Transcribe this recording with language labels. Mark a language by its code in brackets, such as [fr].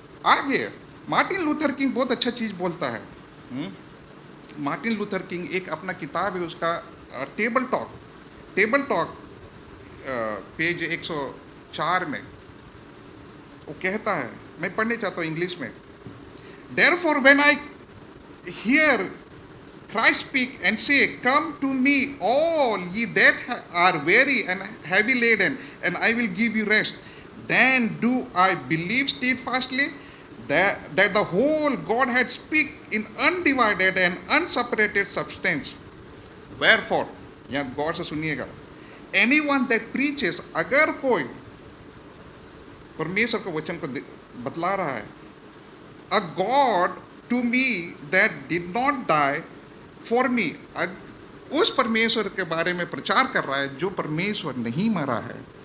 [hi] आगे Martin Luther king बहुत अच्छा चीज़ बोलता है। मार्टिन लूथर किंग, एक अपना किताब है उसका, टेबल टॉक पेज 104 में वो कहता है, मैं पढ़ने चाहता हूँ इंग्लिश में। [en] Therefore when I hear Christ speak and say, come to me all ye that are weary and heavy laden, and I will give you rest, then do I believe steadfastly that the whole Godhead speak in undivided and unseparated substance. Wherefore, [hi] यहाँ गौर से सुनिएगा, [en] anyone that preaches, [hi] अगर कोई परमेश्वर के वचन को बतला रहा है, [en] a God to me that did not die for me, [hi] उस परमेश्वर के बारे में प्रचार कर रहा है जो परमेश्वर नहीं मरा है